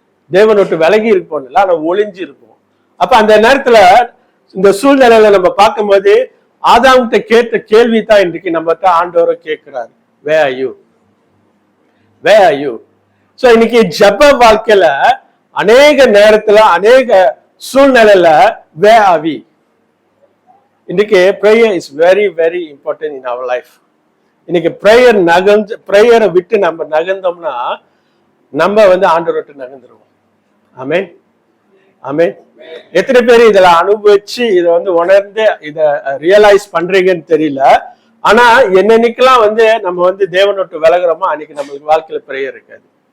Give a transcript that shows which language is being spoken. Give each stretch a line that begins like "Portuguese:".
Tamil: தேவனை விட்டு விலகி இருப்போம் இல்ல, நம்ம ஒளிஞ்சு இருப்போம். அப்ப அந்த நேரத்துல இந்த சூழ்நிலையில நம்ம பார்க்கும்போது ஆதாம்கிட்ட கேட்ட கேள்வி தான் இன்றைக்கு நம்மகிட்ட ஆண்டவரை கேட்கிறாரு,
English: where are you, where are you.
Tamil: So இன்னைக்கு ஜப வாழ்க்கையில அநேக நேரத்துல அநேக சூழ்நிலையில
English: where are we.
Tamil: இன்னைக்கு
English: prayer is very very important in our life.
Tamil: இன்னைக்கு பிரேயரை விட்டு நம்ம நகர்ந்தோம்னா நம்ம ஆண்டவரை விட்டு நகர்ந்துருவோம். ஆமென், ஆமென். எத்தனை பேர் இதுல அனுபவிச்சு இதை உணர்ந்து இத ரியலைஸ் பண்றீங்கன்னு தெரியல. ஆனா என்னன்னைக்கெல்லாம் நம்ம தேவனை விட்டு விலகுறோமோ அன்னைக்கு நம்மளுக்கு வாழ்க்கையில பிரேயர் இருக்காது.